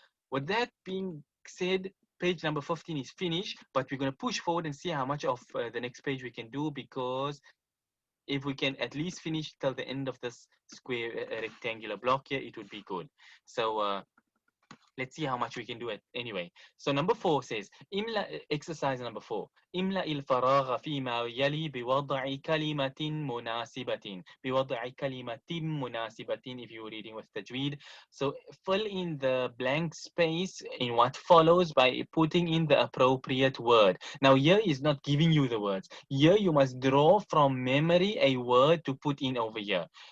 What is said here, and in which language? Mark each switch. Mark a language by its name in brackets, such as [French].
[English] With that being said, page number 15 is finished, but we're going to push forward and see how much of the next page we can do, because if we can at least finish till the end of this square rectangular block here, it would be good. So let's see how much we can do it anyway. So number 4 says, exercise number 4. [Arabic] املأ الفراغ فيما يلي بوضع كلمة مناسبة. بوضع كلمة مناسبة [English] if you're reading with tajweed. So fill in the blank space in what follows by putting in the appropriate word. Now here is not giving you the words. Here you must draw from memory a word to put in over here.